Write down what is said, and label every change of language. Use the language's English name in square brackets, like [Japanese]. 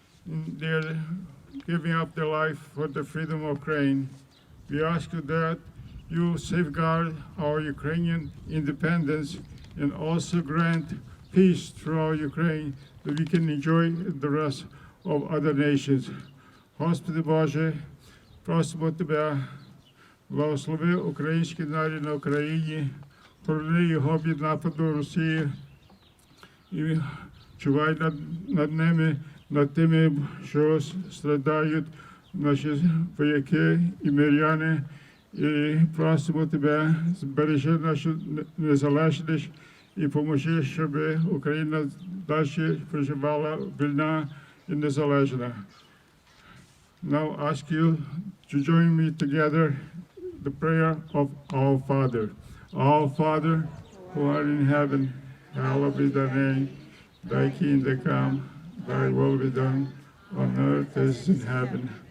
[English] They're giving up their life for the freedom of Ukraine. We ask you that you safeguard our Ukrainian independence and also grant peace throughout Ukraine, that we can enjoy the rest of other nations. [Ukrainian] Господи Боже, просимо Тебе, благослови український народ на Україні, пролини його від нападу Росії і чувай над ними, над тими, що страдають наші вояки і миряни, і просимо Тебе, збережи нашу незалежність і поможи, щоб Україна далі проживала вільна і незалежна. [English] Now ask you to join me together the prayer of our Father. Our Father, who art in heaven, hallowed be thy name. Thy kingdom come, thy will be done, on earth as in heaven.